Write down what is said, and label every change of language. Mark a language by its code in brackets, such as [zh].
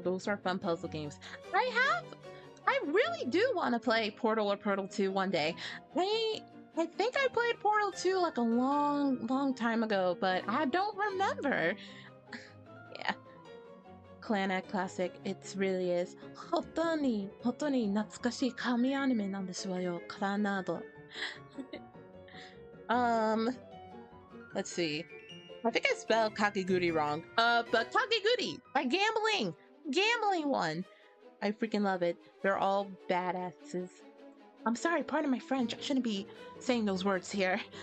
[en] Those are fun puzzle games. I have. I really do want to play Portal or Portal 2 one day. I think I played Portal 2 like a long time ago, but I don't remember. Yeah. Clarias classic, it really is. [ja] 本当に懐かしい神アニメなんですわよ、Clarias. [en] Let's see. I think I spelled Kakeguri wrong. But Kakeguri, my gambling one. I freaking love it. They're all badasses. I'm sorry, pardon my French. I shouldn't be saying those words here.